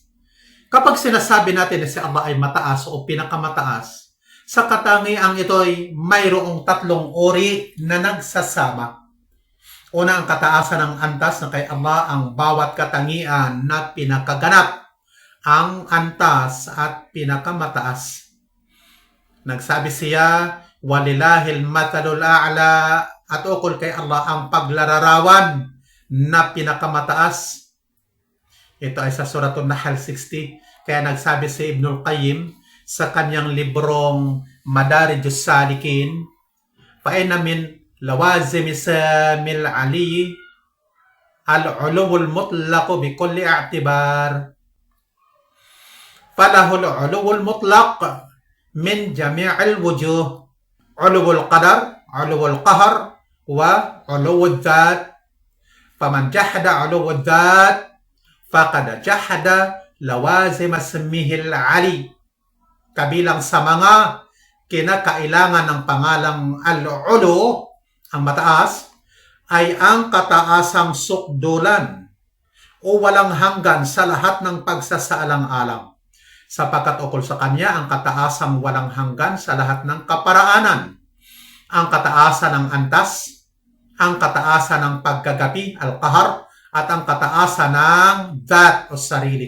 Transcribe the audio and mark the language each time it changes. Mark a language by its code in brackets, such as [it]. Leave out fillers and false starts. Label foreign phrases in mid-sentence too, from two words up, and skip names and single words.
[tl] Kapag sinasabi natin na si Allah ay mataas o pinakamataas, sa katangiang ito ay mayroong tatlong uri na nagsasama. Una, ang kataasan ng antas na kay Allah ang bawat katangian na pinakaganap ang antas at pinakamataas. Nagsabi siya, [ar] ولله المثل الأعلى, [tl] at ukol kay Allah ang paglararawan na pinakamataas. Ito ay sa Suratul Nahl 60. Kaya nagsabi si Ibnul Qayyim sa kanyang librong Madarijus Salikin, [ar] فإن من لوازم اسمه العلي العلو المطلق بكل اعتبار. فله العلو المطلق من جميع الوجوه، علو القدر، علو القهر، وعلو الذات. فمن جحد علو الذات فقد جحد لوازم اسمه العلي. [tl] Kabilang sa mga kinakailangan ng pangalang al-ulu, ang mataas, ay ang kataasang sukdulan o walang hanggan sa lahat ng pagsasaalang-alang, sapagkat ukol sa kanya ang kataasang walang hanggan sa lahat ng kaparaanan, ang kataasan ng antas, ang kataasan ng paggagapi, al-qahar, at ang kataasan ng dhat o sarili.